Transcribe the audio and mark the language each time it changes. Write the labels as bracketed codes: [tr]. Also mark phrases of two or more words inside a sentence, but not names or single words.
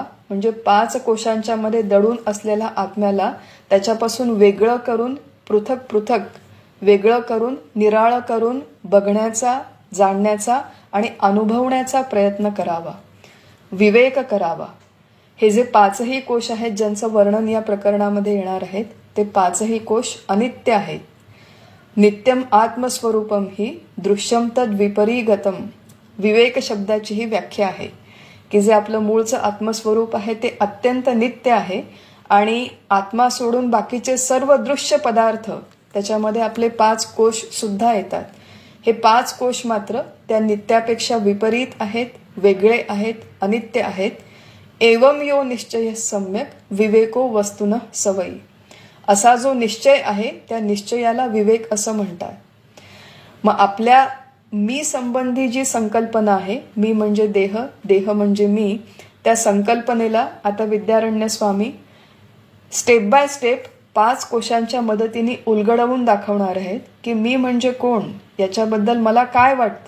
[mr] म्हणजे 5 कोशांच्या मध्ये दडून असलेल्या आत्म्याला त्याच्यापासून वेगळं करून, पृथक पृथक वेगळं करून, निराळं करून बघण्याचा, जाणण्याचा आणि अनुभवण्याचा प्रयत्न करावा, विवेक करावा. हे जे 5ही कोश आहेत ज्यांचं वर्णन या प्रकरणामध्ये येणार आहेत ते 5ही कोश अनित्य आहेत. [sa] नित्यम आत्मस्वरूपम ही दृश्यम तद विपरीगतम [mr] विवेक शब्दाची ही व्याख्या आहे की जे आपलं मूळचं आत्मस्वरूप आहे ते अत्यंत नित्य आहे आणि आत्मा सोडून बाकीचे सर्व दृश्य पदार्थ त्याच्यामध्ये आपले 5 कोश सुद्धा येतात. हे 5 कोश मात्र त्या नित्यापेक्षा विपरीत आहेत, वेगळे आहेत, अनित्य आहेत. [sa] एवम यो निश्चय सम्यक विवेको वस्तुनः सवयी [mr] असा जो निश्चय आहे त्या निश्चयाला विवेक असं म्हणतात. मग आपल्या मी संबंधी जी संकल्पना आहे, मी म्हणजे देह, देह म्हणजे मी, त्या संकल्पनेला आता विद्यारण्य स्वामी [en] step by step [mr] 5 कोशांच्या मदतीने उलगडवून दाखवणार आहेत की मी म्हणजे कोण, याच्याबद्दल मला काय वाटतं.